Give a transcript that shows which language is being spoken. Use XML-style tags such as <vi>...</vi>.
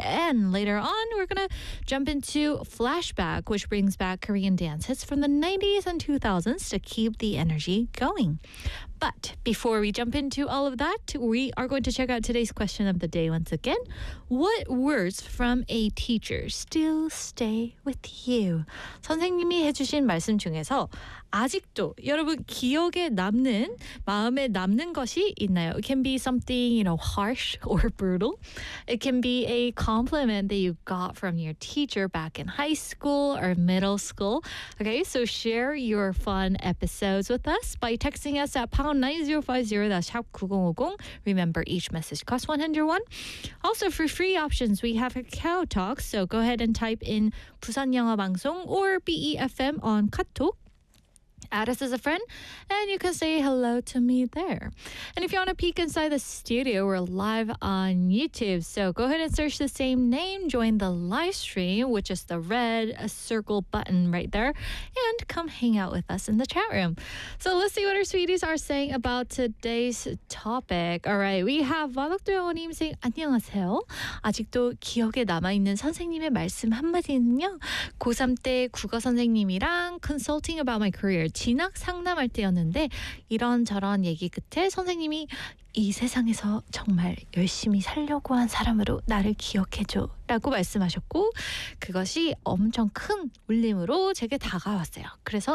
<en>And later on, we're going to jump into Flashback, which brings back Korean dance hits from the 90s and 2000s to keep the energy going. But before we jump into all of that, we are going to check out today's question of the day once again. What words from a teacher still stay with you?</en> <ko>선생님이 해주신 말씀 중에서 아직도 여러분 기억에 남는, 마음에 남는 것이 있나요?</ko> <en>It can be something, you know, harsh or brutal. It can be a compliment that you got from your teacher back in high school or middle school. Okay, so share your fun episodes with us by texting us at #9050, that's #9050. Remember, each message costs 101. Also, for free options, we have a Kao Talk. So go ahead and type in Busan Yangha Bangsong or BEFM on KakaoTalk. Add us as a friend, and you can say hello to me there. And if you want to peek inside the studio, we're live on YouTube. So go ahead and search the same name, join the live stream, which is the red circle button right there, and come hang out with us in the chat room. So let's see what our sweeties are saying about today's topic. All right, we have 마덕도영호님 saying,</en> <ko>안녕하세요. 아직도 기억에 남아있는 선생님의 말씀 한마디는요. 고3 때 국어 선생님이랑</ko> <en>consulting about my career.</en> <ko>진학 상담할 때였는데 이런저런 얘기 끝에 선생님이 이 세상에서 정말 열심히 살려고 한 사람으로 나를 기억해줘 라고 말씀하셨고 그것이 엄청 큰 울림으로 제게 다가왔어요. 그래서</ko>